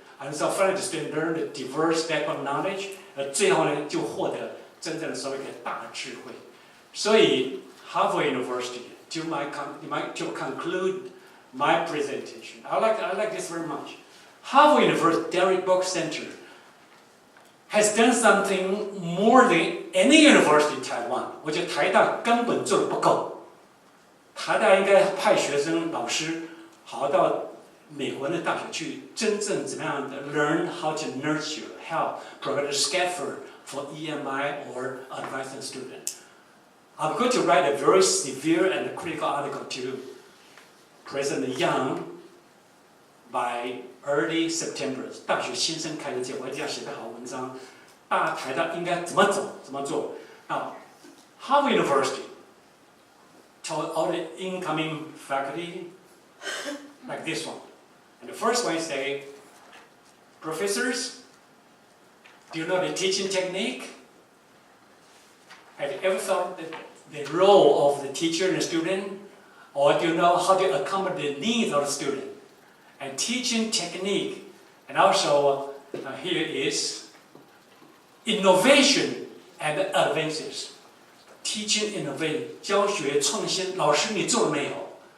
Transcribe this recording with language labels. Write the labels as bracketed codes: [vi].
[en] And so finally the student learn the diverse background knowledge, [zh] 最后呢就获得真正的所谓的大智慧。所以 [en] Harvard University, to conclude my presentation, I like this very much. Harvard University Derrick Book Center has done something more than any university in Taiwan. [zh] 我觉得台大根本做得不够，台大应该派学生、老师好到美国的大学去，真正怎么样的 [en] learn how to nurture, help, provide a scaffold for EMI or advising student. I'm going to write a very severe and critical article to President Yang by early September. [zh] 大学新生开的节，我一定要写个好文章。台大应该怎么走，怎么做？ [en] Now, Harvard University told all the incoming faculty like this one. And the first one say, professors, do you know the teaching technique? Have you ever thought that the role of the teacher and the student? Or do you know how to accommodate the needs of the student? And teaching technique. And also, here is innovation and advances. Teaching innovation, [zh] 教学创新，老师你做了没有？